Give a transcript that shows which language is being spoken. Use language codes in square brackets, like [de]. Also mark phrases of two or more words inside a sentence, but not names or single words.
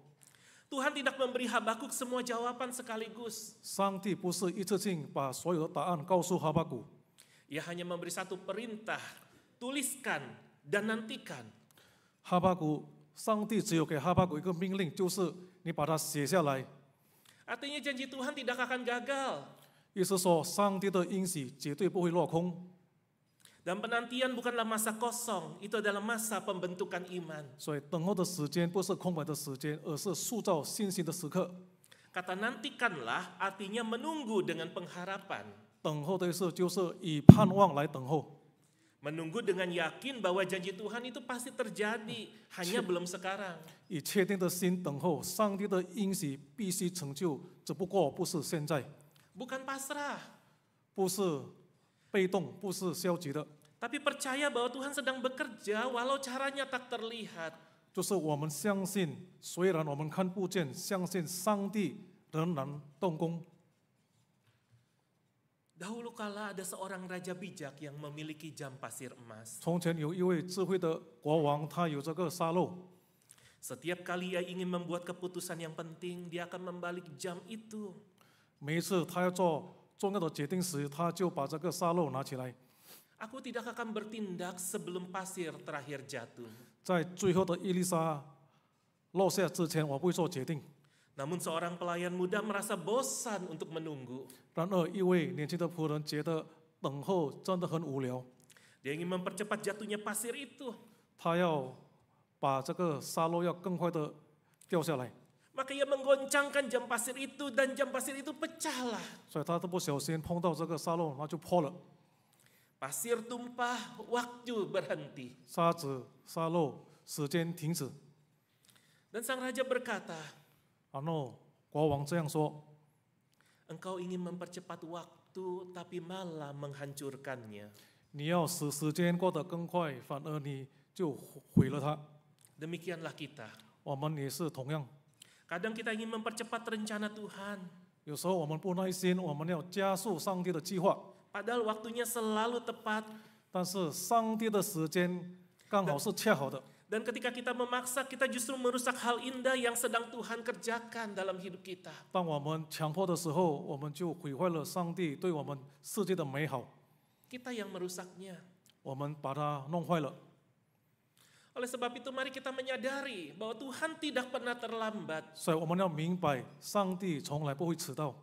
[id] Tuhan tidak memberi Habakuk semua jawaban sekaligus. [zh] 上帝不是一次性把所有的答案告诉哈巴谷， [id] Ia hanya memberi satu perintah, tuliskan dan nantikan. [zh] 哈巴谷，上帝只有给哈巴谷一个命令，就是你把它写下来。 [id] Artinya janji Tuhan tidak akan gagal. [zh] 意思说，上帝的应许绝对不会落空。 [id] Dan penantian bukanlah masa kosong, itu adalah masa pembentukan iman. [zh] 所以等候的时间不是空白的时间，而是塑造信心的时刻。 [id] Kata nantikanlah artinya menunggu dengan pengharapan. [zh] 等候的意思就是以盼望来等候， [id] Menunggu dengan yakin bahwa janji Tuhan itu pasti terjadi, hanya belum sekarang. [zh] 以确定的心等候上帝的应许必须成就，只不过不是现在， [id] Bukan pasrah, [zh] 不是被动，不是消极的， [id] tapi percaya bahwa Tuhan sedang bekerja walau caranya tak terlihat. [zh] 就是我们相信，虽然我们看不见，相信上帝仍然动工。 [id] Dahulu kala ada seorang raja bijak yang memiliki jam pasir emas. [zh] 从前有一位智慧的国王，他有这个沙漏， [id] Setiap kali ia ingin membuat keputusan yang penting, dia akan membalik jam itu. [zh] 每一次他要做重要的决定时，他就把这个沙漏拿起来， [id] Aku tidak akan bertindak sebelum pasir terakhir jatuh. [zh] 在最后的伊丽莎落下之前，我不会做决定。 [id] Namun seorang pelayan muda merasa bosan untuk menunggu. [zh] 然而，一位年轻的仆人觉得等候真的很无聊， [id] Dia ingin mempercepat jatuhnya pasir itu. [zh] 他要把这个沙漏要更快的掉下来， [id] Maka ia menggoncangkan jam pasir itu dan jam pasir itu pecahlah. [zh] 所以他都不小心碰到这个沙漏，那就破了， [id] Pasir tumpah, waktu berhenti. [zh] 沙子、沙漏，时间停止。 [id] Dan sang raja berkata, [zh] 然后国王这样说 [id] engkau ingin mempercepat waktu tapi malah menghancurkannya.：“ [zh] 你要使时间过得更快，反而你就毁了它。 [id] Demikianlah kita. [zh] 我们也是同样， [id] Kadang kita ingin mempercepat rencana Tuhan. [zh] 有时候我们不耐心，我们要加速上帝的计划， [id] Padahal waktunya selalu tepat. [zh] 但是上帝的时间刚好是恰好的。 [id] Dan ketika kita memaksa, kita justru merusak hal indah yang sedang Tuhan kerjakan dalam hidup kita. [zh] 当我们强迫的时候，我们就毁坏了上帝对我们世界的美好， [id] Kita yang merusaknya. [zh] 我们把它弄坏了。 [id] Oleh sebab itu mari kita menyadari bahwa Tuhan tidak pernah terlambat. [zh] 所以我们要明白，上帝从来不会迟到。